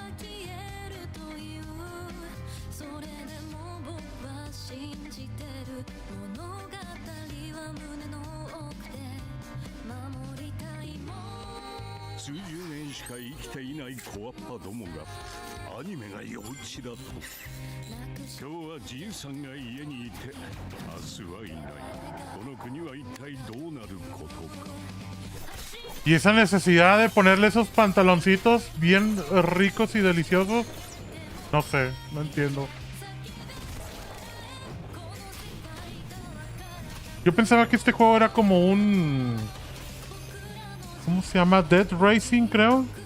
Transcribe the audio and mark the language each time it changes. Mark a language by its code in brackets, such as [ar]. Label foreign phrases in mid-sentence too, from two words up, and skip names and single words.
[ja] 消えるというそれでも僕は信じてる物語は胸の奥で守りたいもん数十年しか生きていない小アッパどもがアニメが幼稚だと今日はじいさんが家にいて明日はいないこの国は一体どうなることか [es] Y esa necesidad de ponerle esos pantaloncitos bien ricos y deliciosos, no sé, no entiendo. Yo pensaba que este juego era como un... ¿Cómo se llama? Dead Racing, creo.